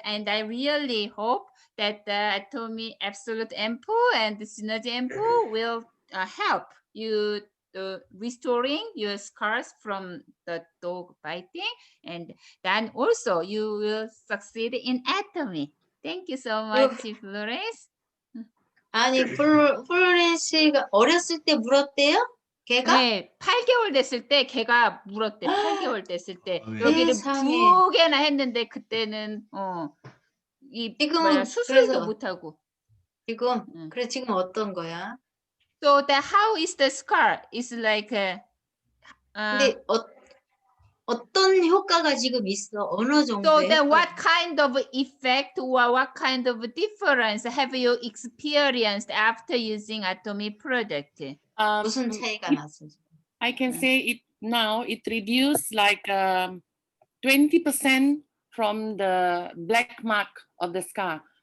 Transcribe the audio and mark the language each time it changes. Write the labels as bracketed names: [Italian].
[English] And I really hope that the Atomy Absolute Ampoule and the Synergy Ampoule will help you restoring your scars from the dog biting, and then also you will succeed in Atomy. Thank you so much, Florence. [Korean] 아니 플로렌스가 어렸을 때 물었대요? 걔가? 네, 8개월 됐을 때 걔가 물었대. 8개월 됐을 때 여기를 두 개나 했는데 그때는 이 뭐야, 수술도 못 하고. 지금 그래 지금 어떤 거야? [English] So how is the scar? It's like [Korean] 근데 어떤 효과가 지금 있어? 어느 정도? [English] So then what kind of effect or what kind of difference have you experienced after using Atomy product? [Korean] 무슨 차이가 났어? [English] I can say it now, it reduced like 20% from the black mark of the scar.